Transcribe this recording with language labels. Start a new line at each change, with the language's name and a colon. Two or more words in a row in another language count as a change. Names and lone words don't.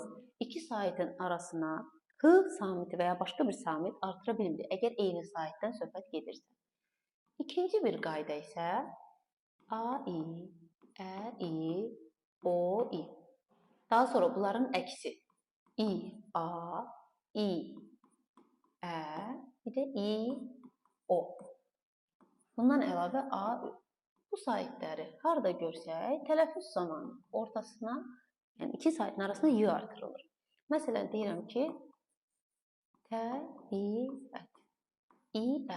Azerbaijani: İki saitin arasına h samiti və ya başqa bir samit artıra bilmir, əgər eyni saitdən söhbət gedirsə. İkinci bir qayda isə a, i, ə, i, o, i. Daha sonra bunların əksi i, a, i, ə, bir də i, o. Bundan əlavə a, ü. Bu saitləri harada görsək, tələffüz zamanı ortasına, yəni iki saitin arasına y artırılır. Məsələn, deyirəm ki, təbiət, i-ə.